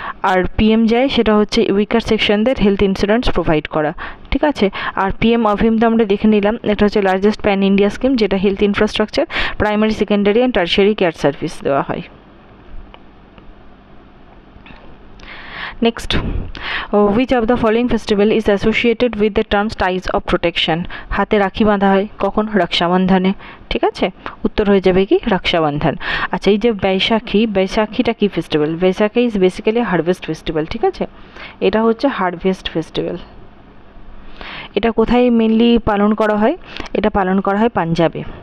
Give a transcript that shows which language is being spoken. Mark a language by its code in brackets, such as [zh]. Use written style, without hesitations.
[bn] আর PMJAY সেটা হচ্ছে weaker সেকশনদের health insurance provide করা। ঠিক আছে, আর PM অভিম তো আমরা দেখে নিলাম, এটা হচ্ছে লার্জেস্ট প্যান ইন্ডিয়া স্কিম যেটা health infrastructure, primary, secondary and tertiary care service দেওয়া হয়। [en] Next, which of the following festival is associated with the terms ties of protection? [bn] হাতে রাখি বাঁধা হয় কখন? রক্ষাবন্ধনে। ঠিক আছে, উত্তর হয়ে যাবে কি রক্ষাবন্ধন। আচ্ছা, এই যে বৈশাখী, বৈশাখীটা কি festival? Baishakhi [en] Is basically harvest festival. [bn] ঠিক আছে, এটা হচ্ছে হারভেস্ট ফেস্টিভ্যাল। এটা কোথায় মেনলি পালন করা হয়? এটা পালন করা হয় পাঞ্জাবে।